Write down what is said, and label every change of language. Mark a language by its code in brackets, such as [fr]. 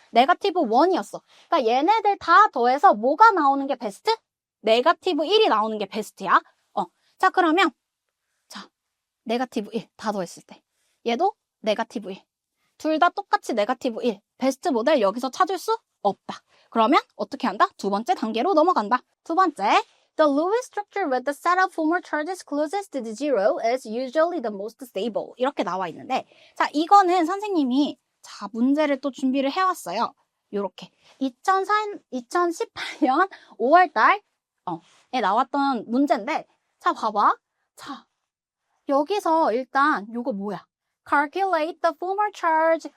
[ko] 네거티브 1이었어. 그러니까 얘네들 다 더해서 뭐가 나오는 게 베스트? 네거티브 1이 나오는 게 베스트야. 자, 그러면 자, 네거티브 1 다 더했을 때 얘도 네거티브 1. 둘 다 똑같이 네거티브 1. 베스트 모델 여기서 찾을 수 없다. 그러면 어떻게 한다? 두 번째 단계로 넘어간다. 두 번째, [en] the Lewis structure with the set of formal charges closest to zero is usually the most stable. [ko] 이렇게 나와 있는데, 자, 이거는 선생님이 자, 문제를 또 준비를 해왔어요. 요렇게 2018년 5월달 에 나왔던 문제인데, 자, 봐봐. 자, 여기서 일단 요거 뭐야? [en] calculate the formal charge.